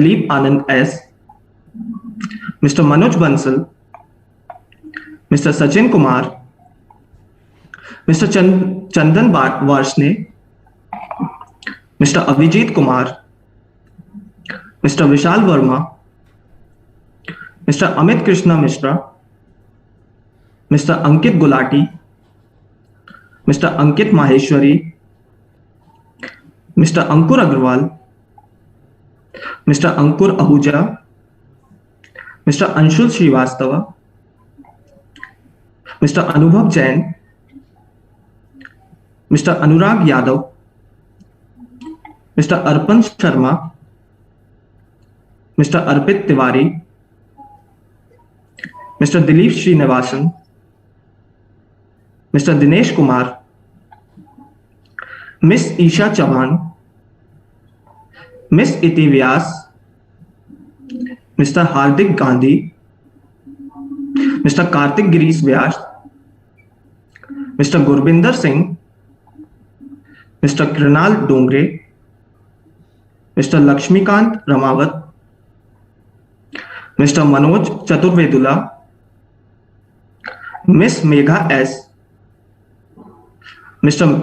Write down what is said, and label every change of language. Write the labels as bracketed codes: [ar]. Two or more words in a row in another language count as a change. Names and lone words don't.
[en] Dilip Anand S, Mr. Manoj Bansal, Mr. Sachin Kumar, Mr. Chandan Varsne, Mr. Avijit Kumar, Mr. Vishal Verma, Mr. Amit Krishna Mishra, Mr. Ankit Gulati, Mr. Ankit Maheshwari, Mr. Ankur Agarwal, Mr. Ankur Ahuja, Mr. Anshul Srivastava, Mr. Anubhav Jain, Mr. Anurag Yadav, Mr. Arpan Sharma, Mr. Arpit Tiwari, Mr. Dilip Srinivasan, Mr. Dinesh Kumar, Miss Isha Chauhan, Miss Iti Vyas, Mr. Hardik Gandhi, Mr. Kartik Girish Vyas, Mr. Gurbinder Singh, Mr. Krinal Dongre, Mr. Lakshmikant Ramawat, Mr. Manoj Chaturvedula, Miss Megha S, Mr.